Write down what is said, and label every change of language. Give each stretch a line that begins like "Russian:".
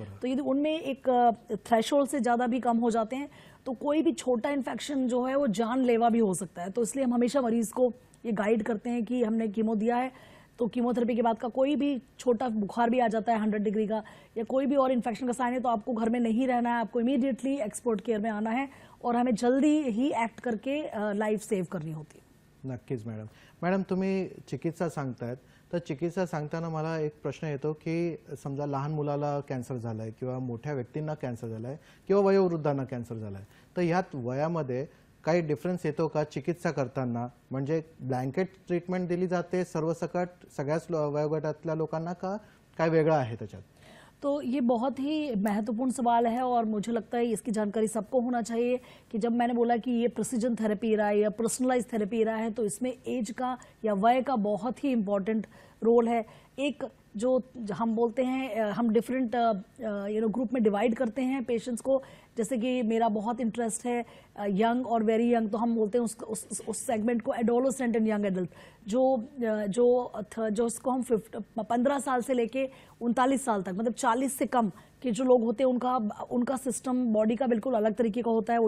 Hindi: तो यदि उनमें एक थ्रेशोल्ड से ज़्यादा भी कम हो जाते हैं तो कोई भी छोटा इन्फेक्शन जो है वो जानलेवा भी हो सकता है। तो इसलिए हम हमेशा मरीज को ये गाइड करते हैं कि हमने कीमो दिया है तो कीमोथेरेपी के बाद का कोई भी छोटा बुखार भी आ जाता है 100 डिग्री का, या कोई भी और इन्फेक्शन का साइन है, तो आपको घर में नहीं रहना है, आपको इमीडिएटली एक्सपर्ट केअर में आना है और हमें जल्दी ही एक्ट करके लाइफ सेव करनी होती है।
Marathi: नक्कीच मॅडम. मॅडम तुम्ही चिकित्सा सांगतायत, तर चिकित्सा सांगताना मला एक प्रश्न येतो की समजा लहान मुलाला कॅन्सर झालाय किंवा मोठ्या व्यक्तींना कॅन्सर झालाय किंवा वयोवृद्धांना कॅन्सर झालाय, तर ह्यात वयामध्ये काही डिफरन्स येतो का चिकित्सा करताना? म्हणजे ब्लँकेट ट्रीटमेंट दिली जाते सर्वसकट सगळ्याच वयोगटातल्या लोकांना का काय वेगळं आहे त्याच्यात?
Hindi: तो ये बहुत ही महत्वपूर्ण सवाल है और मुझे लगता है इसकी जानकारी सबको होना चाहिए कि जब मैंने बोला कि ये प्रिसीजन थेरेपी रहा है या पर्सनलाइज थेरेपी रहा है, तो इसमें एज का या वय का बहुत ही इम्पॉर्टेंट रोल है। एक जो हम बोलते हैं हम डिफरेंट ग्रुप में डिवाइड करते हैं पेशेंट्स को, जैसे कि मेरा बहुत इंटरेस्ट है यंग और वेरी यंग, तो हम बोलते हैं उस सेगमेंट को एडोलेसेंट एंड यंग एडल्ट, जो उसको हम 15 साल से लेके 39 साल तक, मतलब 40 से कम के जो लोग होते हैं उनका सिस्टम बॉडी का बिल्कुल अलग तरीके का होता है।